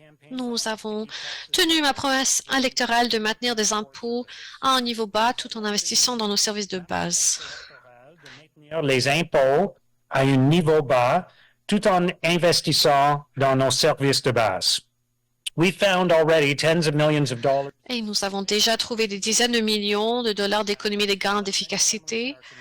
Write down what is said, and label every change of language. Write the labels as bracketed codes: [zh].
[fr] Nous avons tenu ma promesse électorale de maintenir des impôts à un niveau bas tout en investissant dans nos services de base. Les impôts à un niveau bas tout en investissant dans nos services de base. [en] We found already tens of millions of dollars. [fr] Et nous avons déjà trouvé des dizaines de millions de dollars d'économies de gains d'efficacité.